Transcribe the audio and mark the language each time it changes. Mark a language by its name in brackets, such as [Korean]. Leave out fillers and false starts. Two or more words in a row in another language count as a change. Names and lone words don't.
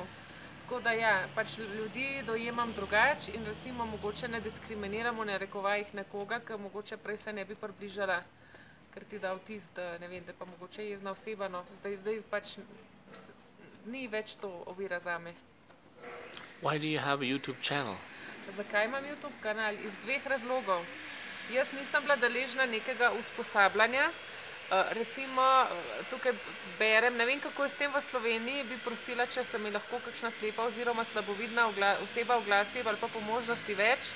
[Slovenian] Tako da ja, pač ljudi dojemam drugače in recimo mogoče ne diskriminiramo, ne rekovajih nekoga, ker mogoče prej se ne bi približala, ker ti da vtis, da ne vem, da pa mogoče jezna oseba, no. Zdaj pač ni več to ovira zame. [English] Why do you have a YouTube channel? [Slovenian] Zakaj imam YouTube kanal? Iz dveh razlogov. Jaz nisem bila deležna nekega usposabljanja. Recimo, tukaj berem, ne vem, kako je s tem v Sloveniji, bi prosila, če se mi lahko kakšna slepa oziroma slabovidna oseba oglasi ali pa po možnosti več.